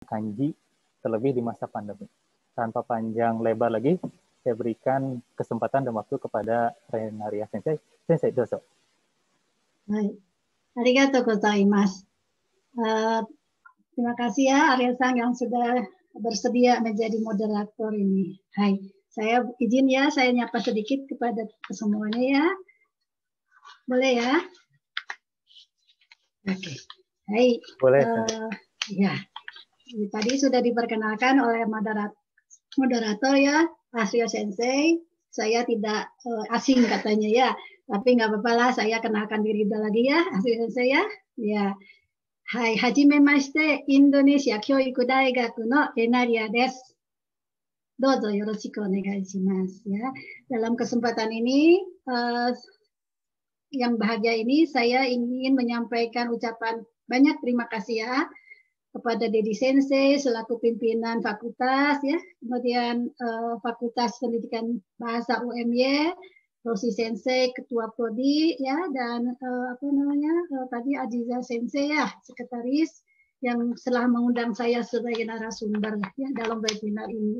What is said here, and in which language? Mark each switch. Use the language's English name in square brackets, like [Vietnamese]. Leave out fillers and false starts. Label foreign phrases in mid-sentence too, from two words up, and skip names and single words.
[Indonesian] kanji, terlebih di masa pandemi. Tanpa panjang lebar lagi, saya berikan kesempatan dan waktu kepada Renaria Sensei. [Japanese] 先生、どうぞ. [Indonesian] Baik. [Japanese] ありがとうございます. [Indonesian] Terima kasih ya Arya-san yang sudah bersedia menjadi moderator ini. Hai, saya izin ya, saya nyapa sedikit kepada semuanya ya. Boleh ya? Oke. Hai. Boleh. Ya, tadi sudah diperkenalkan oleh moderator ya, Arya Sensei. Saya tidak asing katanya ya, tapi nggak apa-apa lah, saya kenalkan diri lagi ya, Arya Sensei ya. [Japanese] Ya. Hai, hajimemashite, Indonesia Kyoiku Daigaku no Renaria desu. どうぞよろしくお願いします ya. [Indonesian] Dalam kesempatan ini yang bahagia ini saya ingin menyampaikan ucapan banyak terima kasih ya kepada Dedi Sensei selaku pimpinan fakultas ya, kemudian Fakultas Pendidikan Bahasa UMY, Rosi Sensei ketua prodi ya, dan tadi Aziza Sensei ya sekretaris yang telah mengundang saya sebagai narasumber ya dalam webinar ini.